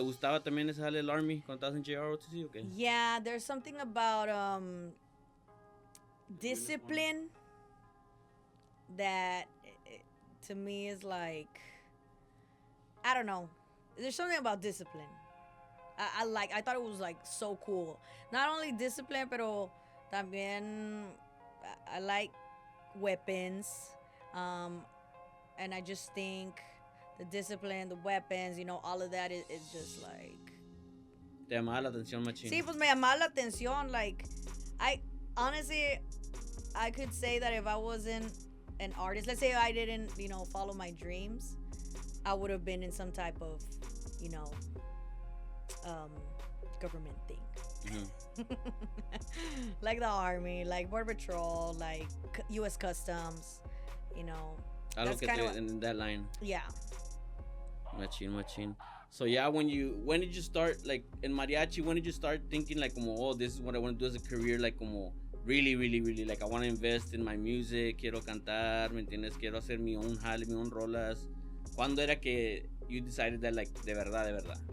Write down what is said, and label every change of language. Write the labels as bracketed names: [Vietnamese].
[Spanish] ¿Te gustaba también ese jale del Army cuando estabas en JROTC o qué? [English] Yeah, there's something about discipline that to me is like, I don't know. There's something about discipline. I thought it was like so cool. Not only discipline, pero también I like weapons. And I just think the discipline, the weapons, you know, all of that is just like... [Spanish] Te llamaba la atención, machín. Sí, pues me llamaba la atención. [English] Like, honestly, I could say that if I wasn't an artist, let's say I didn't, you know, follow my dreams, I would have been in some type of, you know, government thing. Mm-hmm. Like the Army, like Border Patrol, like U.S. Customs, you know. Algo que in that line. Yeah. [Spanish] Machín. [English] So yeah, when did you start, like, in mariachi, when did you start thinking, like, como, oh, this is what I want to do as a career, like, como, really, like, I want to invest in my music, quiero cantar, ¿me entiendes? [Spanish] Quiero hacer mi own jale, mi own rolas. ¿Cuándo era que you decided that, like, de verdad?